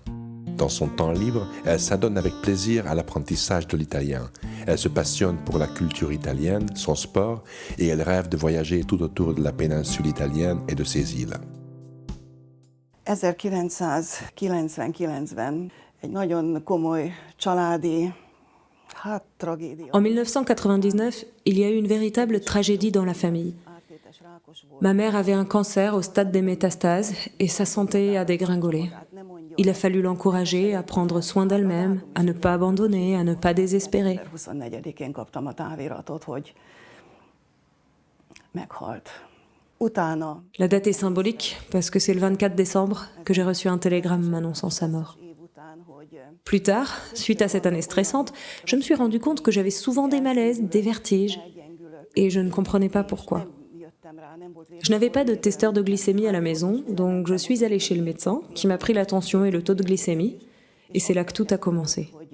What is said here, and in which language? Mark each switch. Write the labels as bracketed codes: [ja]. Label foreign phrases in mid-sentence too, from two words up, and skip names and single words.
[fr] Dans son temps libre, elle s'adonne avec plaisir à l'apprentissage de l'italien. Elle se passionne pour la culture italienne, son sport, et elle rêve de voyager tout autour de la péninsule italienne et de ses îles. [hu] 1999-ben egy nagyon komoly családi tragédia. [fr] En 1999, il y a eu une véritable tragédie dans la famille. Ma mère avait un cancer au stade des métastases et sa santé a dégringolé. Il a fallu l'encourager à prendre soin d'elle-même, à ne pas abandonner, à ne pas désespérer. [hu] 24-én kaptam a táviratot, hogy meghalt. [fr] La date est symbolique parce que c'est le 24 décembre que j'ai reçu un télégramme m'annonçant sa mort. Plus tard, suite à cette année stressante, je me suis rendu compte que j'avais souvent des malaises, des vertiges, et je ne comprenais pas pourquoi. Je n'avais pas de testeur de glycémie à la maison, donc je suis allée chez le médecin qui m'a pris la tension et le taux de glycémie, et c'est là que tout a commencé.